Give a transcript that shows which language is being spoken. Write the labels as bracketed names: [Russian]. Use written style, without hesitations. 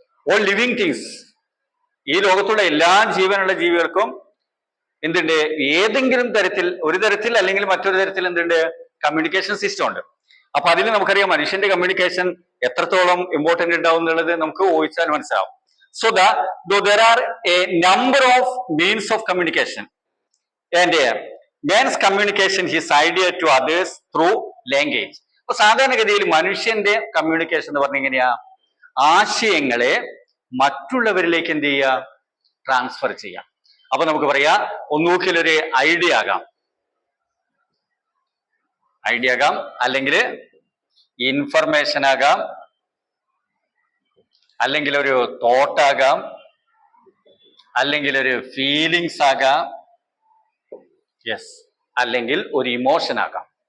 [English] all living things, [Malayalam] ഈ ലോകത്തുള്ള എല്ലാ ജീവനുള്ള ജീവികൾക്കും എന്തുണ്ട്? ഏതെങ്കിലും തരത്തിൽ, ഒരു തരത്തിൽ അല്ലെങ്കിൽ മറ്റൊരു തരത്തിൽ എന്തുണ്ട്? കമ്മ്യൂണിക്കേഷൻ സിസ്റ്റം ഉണ്ട്. അപ്പൊ അതിൽ നമുക്കറിയാം മനുഷ്യന്റെ കമ്മ്യൂണിക്കേഷൻ എത്രത്തോളം ഇമ്പോർട്ടന്റ് ഉണ്ടാവും എന്നുള്ളത് നമുക്ക് ഊഹിച്ചാൽ മനസ്സിലാവും. [English] So there are a number of means of communication and man's communication his idea to others through language. [Malayalam] അപ്പൊ സാധാരണഗതിയിൽ മനുഷ്യന്റെ കമ്മ്യൂണിക്കേഷൻ എന്ന് പറഞ്ഞ എങ്ങനെയാ? ആശയങ്ങളെ മറ്റുള്ളവരിലേക്ക് എന്ത് ചെയ്യുക? ട്രാൻസ്ഫർ ചെയ്യാം. അപ്പൊ നമുക്ക് പറയാം, ഒന്നുകിലൊരു ഐഡിയ ആകാം, അല്ലെങ്കിൽ ഇൻഫർമേഷൻ ആകാം, അല്ലെങ്കിൽ ഒരു തോട്ട് ആകാം, അല്ലെങ്കിൽ ഒരു ഫീലിങ്സ് ആകാം, യെസ്, അല്ലെങ്കിൽ ഒരു ഇമോഷൻ ആകാം.